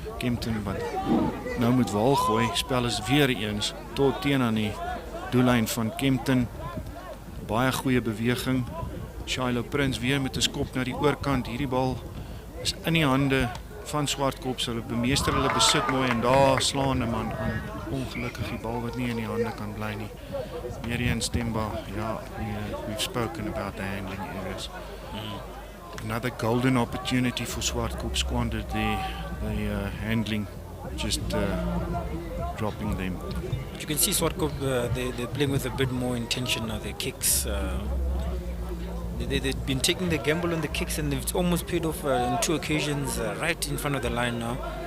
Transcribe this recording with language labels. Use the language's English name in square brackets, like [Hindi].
[Afrikaans] Kempton wat nou moet wal gooi. Spel is weer eens tot teen aan die doellyn van Kempton. Baie goeie beweging. Shiloh Prince weer met 'n skop na die oorkant. Hierdie bal is in die hande van Swartkop. Hulle bemeester hulle besit mooi, en daar slaan 'n man aan. Ongelukkig die bal wat nie in die hande kan bly nie. Weer eens Temba. [English] Ja, we've spoken about the handling areas. Another golden opportunity for Swartkop, squandered the handling, just dropping them. But you can see Swartkop, they're playing with a bit more intention now. Their kicks, they've been taking the gamble on the kicks, and they've almost paid off on 2 occasions right in front of the line now.